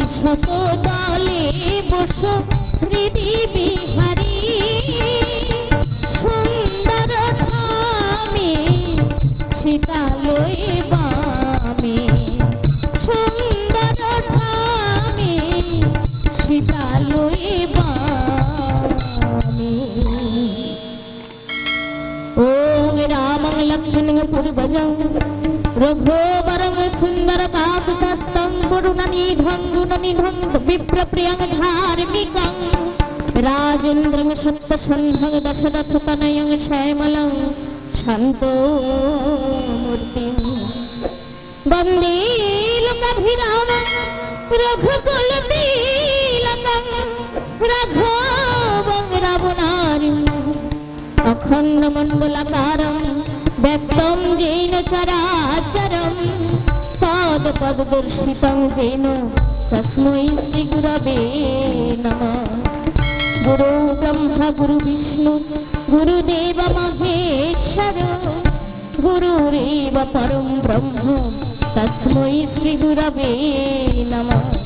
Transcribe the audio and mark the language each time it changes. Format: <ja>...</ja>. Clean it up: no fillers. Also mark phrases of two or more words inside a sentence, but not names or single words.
<bn>কোদালে বসো হৃদি বিহারী সুন্দর ধামে শীতালয়ে বামে সুন্দর ধামে শীতালয়ে বামে</bn> <sa>ওম রামং লক্ষ্মণং পূর্বজং রঘুবরং সুন্দর কাকুতস্থং করুণনিধং গুণনিধং বিপ্রপ্রিয়ং ধার্মিকং রাজেন্দ্রং সত্যসন্ধং দশরথতনয়ং শ্যামলং শান্তমূর্তিং বন্দে লোকাভিরামং রঘুকুলতিলকং রাঘবং রাবণারিং অখণ্ডমণ্ডলাকারং ব্যক্তং येन चराचरं पादपद्दर्शितं येन तस्मै श्रीगुरवे नमः गुरु ब्रह्मा गुरु विष्णु गुरुदेव महेश्वर गुरुरेव परं ब्रह्म तस्मै श्रीगुरवे नमः</sa>